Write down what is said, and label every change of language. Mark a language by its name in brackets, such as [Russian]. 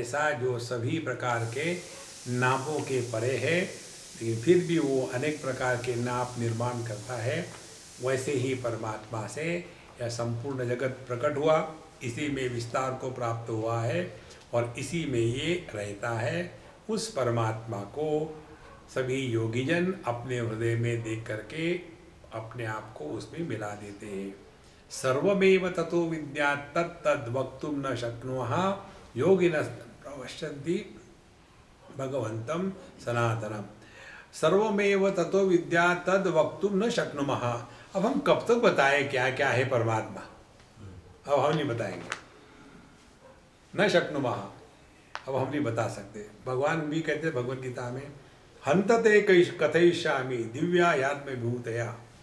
[Hindi] ऐसा जो सभी प्रकार के नापों के परे है, लेकिन फिर भी वो अनेक प्रकार के नाप निर्माण करता है, वैसे ही परमात्मा से यह संपूर्ण जगत प्रकट हुआ, इसी में विस्तार को प्राप्त हुआ है और इसी में ये रहता है। उस परमात्मा को सभी योगीजन अपने हृदय में देख करके अपने आप को उसमें मिला देते हैं। [Sanskrit] सर्वमेव ततो विद्यात् तद् वक्तुं न शक्नुमः योगिनः प्रपश्यन्ति भगवन्तं सनातनम्। सर्वमेव ततो विद्यात् तद् वक्तुं न शक्नुमः। [Hindi] अब हम कब तक बताएं क्या क्या है परमात्मा? अब हम नहीं बताएंगे। [Sanskrit] न शक्नुमः, [Hindi] अब हम नहीं बता सकते। भगवान भी कहते हैं भगवद गीता में, [Sanskrit] हंतते कथयिष्यामि दिव्या यात्म विभूतया।